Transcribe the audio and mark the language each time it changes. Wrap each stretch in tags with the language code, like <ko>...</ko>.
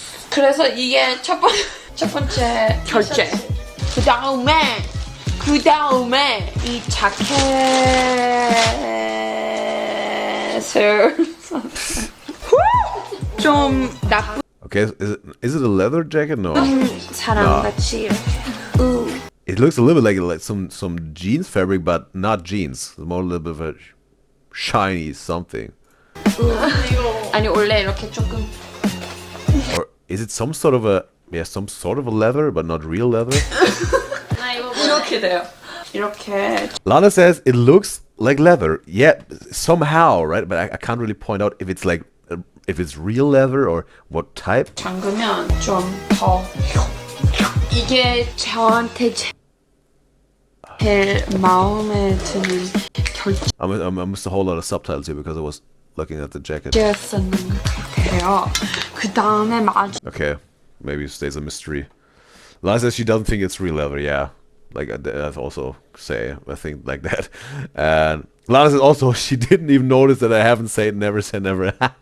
<ko>그래서 이게 첫 번째 결제. 그 다음에 이 자켓을 좀 나쁜</ko> <en>Okay, is it a leather jacket? No.</en> <ko>사람같이.</ko> <en>It looks a little bit like some jeans fabric, but not jeans. It's more a little bit of a shiny something.</en> <ko>아니 원래 이렇게 조금.</ko> <en>Or is it some sort of a leather, but not real leather?</en> <ko>이렇게 돼요. 이렇게.</ko> <en>Lana says it looks like leather. Yeah, somehow, right? But I can't really point out if it's like if it's real leather or what type.</en> <ko>잠그면 좀 더 이게 저한테 제일 마음에 드는</ko> <en>I missed a whole lot of subtitles here because I was looking at the jacket.</en> <ko>결제였는 것 같아요. 그 다음에</ko> <en>Okay, maybe it stays a mystery. Lana says she doesn't think it's real leather. Yeah, like I also say I think like that. And Lana says also she didn't even notice that I haven't said never say never.</en>